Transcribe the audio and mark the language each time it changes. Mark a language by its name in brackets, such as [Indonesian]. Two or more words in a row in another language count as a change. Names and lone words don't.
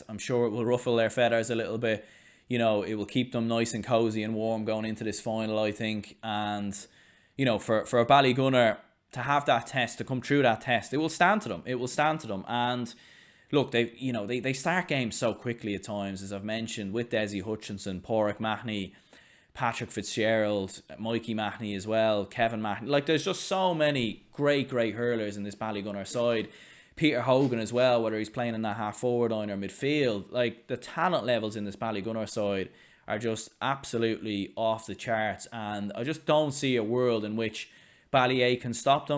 [English] I'm sure it will ruffle their feathers a little bit. It will keep them nice and cosy and warm going into this final, I think. And, for a Ballygunner to have that test, to come through that test, it will stand to them. It will stand to them. And look, they start games so quickly at times, as I've mentioned, with Desi Hutchinson, Pádraig Mahony, Patrick Fitzgerald, Mikey Mahony as well, Kevin Mahony. Like, there's just so many great hurlers in this Ballygunner side. Peter Hogan as well, whether he's playing in that half-forward line or midfield. Like, the talent levels in this Ballygunner side are just absolutely off the charts. And I just don't see a world in which Ballyer can stop them.